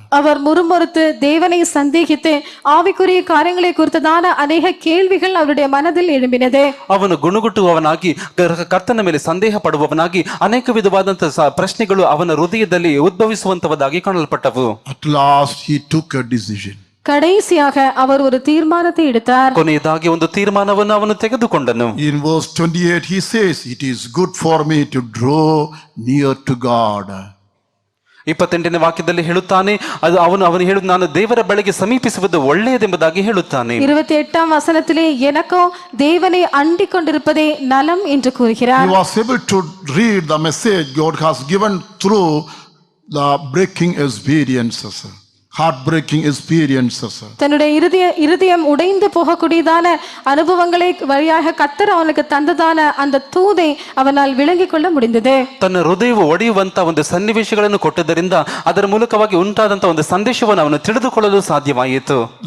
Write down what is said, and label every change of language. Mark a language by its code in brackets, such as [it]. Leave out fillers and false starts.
[ta] அவர் முறுமுறுத்து தேவனை சந்தேகித்து ஆவிக்குரிய காரியங்களை குறித்ததான அநேக கேள்விகள் அவருடைய மனதில் எழும்பினது. [kn] ಅವನು ಗುಣಗುಟ್ಟುವವನಾಗಿ, ಕರ್ತನ ಮೇಲೆ ಸಂದೇಹ ಪಡುವವನಾಗಿ ಅನೇಕ ವಿಧವಾದಂತಹ ಪ್ರಶ್ನೆಗಳು ಅವನ ಹೃದಯದಲ್ಲಿ ಉದ್ಭವಿಸುವಂತವದಾಗಿ ಕಾಣಲ್ಪಟ್ಟವು. [en] At last he took a decision. [ta] கடைசியாக அவர் ஒரு தீர்மானத்தை எடுத்தார். [kn] ಕೊನೆಯದಾಗಿ ಒಂದು ತೀರ್ಮಾನವನ್ನು ಅವನು ತೆಗೆದುಕೊಂಡನು. [en] In verse 28 he says, it is good for me to draw near to God. [kn] 28ನೇ ವಾಕ್ಯದಲ್ಲಿ ಹೇಳುತ್ತಾನೆ, ಅವನು ಹೇಳು, ನಾನು ದೇವರ ಬಳಿಗೆ ಸಮೀಪಿಸುವುದು ಒಳ್ಳೆಯದೆಂಬುದಾಗಿ ಹೇಳುತ್ತಾನೆ. [ta] 28ஆம் வசனத்திலே எனக்கோ தேவனை அண்டிக் கொண்டிருப்பதே நலம் என்று கூறுகிறார். [en] He was able to read the message God has given through the breaking experiences. heartbreaking experiences. [ta] தன்னுடைய இருதயம் உடைந்து போகக்கூடியதான அனுபவங்களை வழியாக கர்த்தர் அவனுக்கு தந்ததான அந்த தூதை அவனால் விளங்கிக் கொள்ள முடிந்தது. [kn] ತನ್ನ ಹೃದಯವು ಒಡೆಯುವಂತ ಒಂದು ಸನ್ನಿವೇಶಗಳನ್ನು ಕೊಟ್ಟದರಿಂದ ಅದರ ಮೂಲಕವಾಗಿ ಉಂಟಾದಂತ ಒಂದು ಸಂದೇಶವನ್ನು ಅವನು ತಿಳಿದುಕೊಳ್ಳಲು ಸಾಧ್ಯವಾಯಿತು.